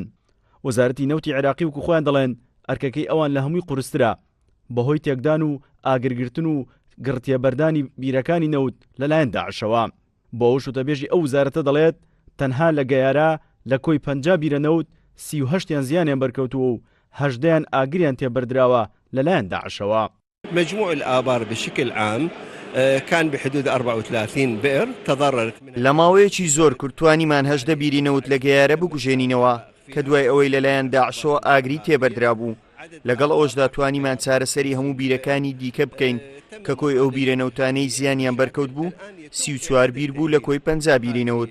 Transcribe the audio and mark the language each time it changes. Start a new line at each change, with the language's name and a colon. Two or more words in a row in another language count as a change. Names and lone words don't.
Central Kurdish: وەزارەتی نەوتی عێراقی وکو خۆیان دەڵێن ئەرکەکەی ئەوان لە هەمووی قورسترە بەهۆی تێکدان و ئاگرگرتن و گڕتیەبەردانی بیرەکانی نەوت لەلایەن داعشەوە. بۆ ئەو شوتەبێژی ئەو وزارەتە دەڵێت تەنها لە گەیارە لە کۆی 50 بیرە نەوت 38 زیانیان بەرکەوتووە و 18 ئاگریان تێبەردراوە لەلایەن داعشەوە.
Arabic: مجموع الآبار بشكل عام كان بحدود 34 بئر تضررت
Central Kurdish: لە ماوەیەکی زۆر کورتوانیمان 18 بیری نەوت لە گەیارە بکوژێنینەوە کە دوای ئەوەی لەلایەن داعشەوە ئاگری تێبەردرا بوو. لەگەڵ ئەوەشدا توانیمان چارەسەری هەموو بیرەکانی دیکە بکەین کە کۆی ئەو بیرە نەوتانەی زیانیان بەرکەوت بوو 34 بیر بوو لە کۆی 50 بیری نەوت.